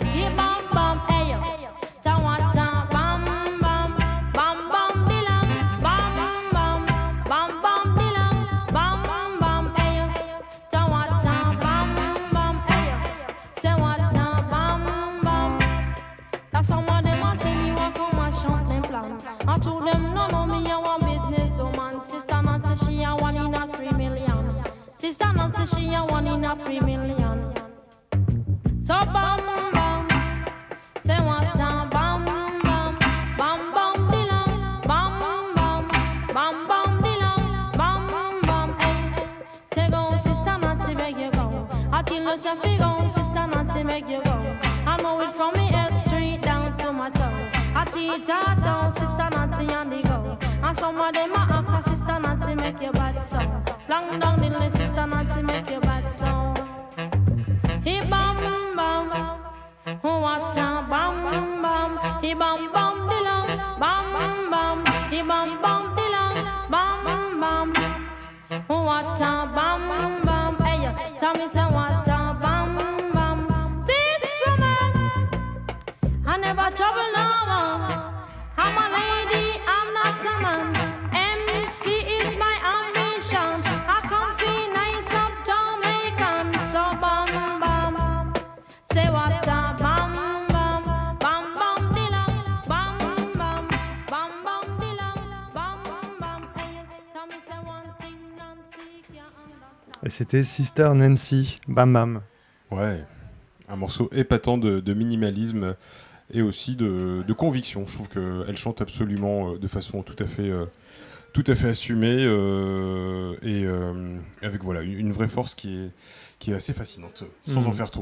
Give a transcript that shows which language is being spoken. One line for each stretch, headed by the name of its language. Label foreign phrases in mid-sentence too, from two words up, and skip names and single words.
Jamaican Creole English: You bam bam, hey yo. Ta-wa-ta, bam bam, bam bam bilang, bam bam, bam bam bilang, bam bam, hey yo. Ta-wa-ta, bam bam, hey yo. Say what-ta, bam bam. That's some of them a sing you a come and chant them plan. I told them no, me a one business woman. Sister Nancy she a 1 in a 3 million. Sister Nancy, she a 1 in a 3 million. So bam bam, say what a bam bam, bam bam bilang, bam bam, bam bam bilang, bam bam. Hey, say go, Sister Nancy, make you go. I tell you say fi go, Sister Nancy, make you go. I know it from me head straight down to my toe. I teach her Sister Nancy on the go. And some of them a ask her, Sister Nancy, make your bad song. Long down the list, Sister Nancy, make your bad song. He bam bam, what a bam bam. He bam bam bilang, bam bam. He bam bam bilang, bam bam. What a bam bam. Hey, tell me say what a bam bam. This woman, I never trouble no one. I'm a lady, I'm not a man. MC is my ambition. I come feel nice up Jamaican. So bam bam, say what a bam bam, bam bam bilang, bam bam, bam bam bilang, bam bam. Hey, tell me say one thing Nancy can't understand.
French: Et c'était Sister Nancy, Bam Bam. Ouais. un morceau épatant de minimalisme et aussi de conviction. Je trouve qu'elle chante absolument de façon tout à fait assumée et avec voilà, une vraie force qui est assez fascinante, sans en faire trop.